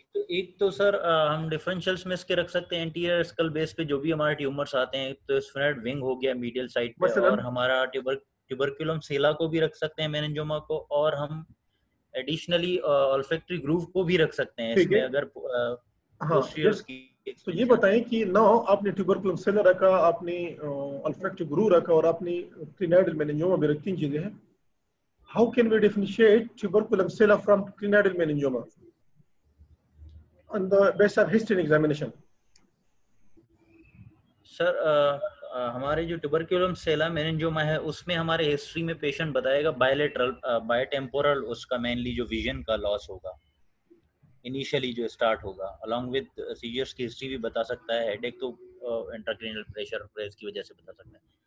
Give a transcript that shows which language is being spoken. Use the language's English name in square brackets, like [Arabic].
[Hindi] एक तो सर हम डिफरेंशियल्स में इसके रख सकते हैं एंटीरियर स्कल बेस पे जो भी हमारे ट्यूमर्स आते हैं, तो स्फेनोइड विंग हो गया मीडियल साइड पे, और हमारा ट्यूबरकुलम सेला को भी रख सकते हैं, मेनिंजोमा को, और हम एडिशनली ऑल्फैक्टरी ग्रूव को भी रख सकते हैं इसमें अगर पोस्टीरियर्स की। तो ये बताएं कि नाउ आपने ट्यूबरकुलम सेला रखा, आपने ऑल्फैक्टरी ग्रूव रखा और आपने क्लिनाइडल मेनिंजोमा भी रखी, 3 चीजें हैं। [English] How can we differentiate tuberculum sella from clinidal meningioma on the basis of history examination? [Hindi] Sir हमारे जो ट्यूबरकुलम सेला मेनिंजोमा है उसमें हमारे हिस्ट्री में पेशेंट बताएगा बायलेटरल बायोटेम्पोरल, उसका मेनली जो विजन का लॉस होगा इनिशियली जो स्टार्ट होगा, [English] along with [Hindi] सीजर्स की हिस्ट्री भी बता सकता है। हेडेक तो इंट्राक्रैनियल प्रेशर प्रेस की वजह से बता सकता है।